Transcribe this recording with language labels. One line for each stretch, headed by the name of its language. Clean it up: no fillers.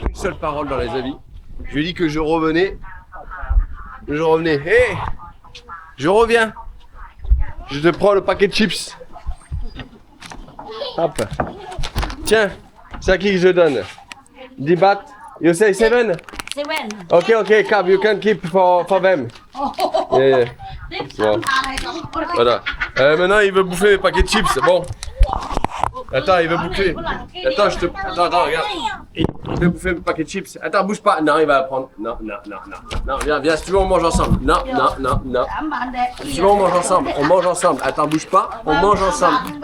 French: Une seule parole dans la vie. Je lui ai dit que je revenais. Hé, je reviens. Je te prends le paquet de chips. Hop. Tiens, c'est à qui que je donne?
English: 10 bahts. You say 7? 7. Okay, Cab, you can keep for them.
French: Yeah. Bon. Voilà. Maintenant, il veut bouffer mes paquets de chips. Bon. Attends, il veut bouffer. Attends, regarde. Il veut bouffer mes paquets de chips. Attends, bouge pas. Non, il va la prendre. Non, viens, si tu veux, on mange ensemble. Non. Si tu veux, on mange ensemble. Attends, bouge pas. On mange ensemble.